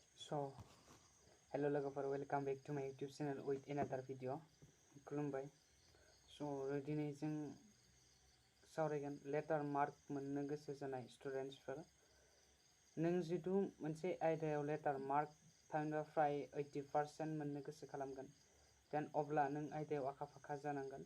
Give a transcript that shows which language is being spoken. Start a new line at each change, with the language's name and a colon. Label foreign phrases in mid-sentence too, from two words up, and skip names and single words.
English: So, hello logofer, welcome back to my YouTube channel with another video.
Bodo: खुलुमबाय. So, दिनै जों सावरायगोन लेटार मार्क मोननो गोसो जानाय स्टुडेन्टसफोर. नों जितु मोनसे आयदायाव लेटार मार्क थामहिनबा फ्राय 80% मोननो गोसो खालामगोन, देन अब्ला नों आयदायाव आखा-फाखा जानांगोन.